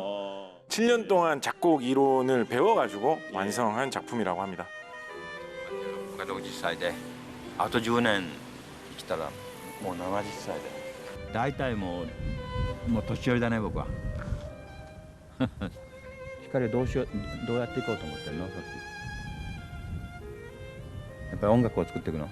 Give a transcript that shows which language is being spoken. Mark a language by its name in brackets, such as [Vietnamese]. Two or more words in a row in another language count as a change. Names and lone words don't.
[Korean] 7년 동안 작곡 이론을 배워가지고 완성한 작품이라고 합니다. [Japanese] 僕が60歳であと10年生きたらもう70歳で大体もう年寄りだね僕は光をどうやっていこうと思ってるのそっちやっぱり音楽を作っていくの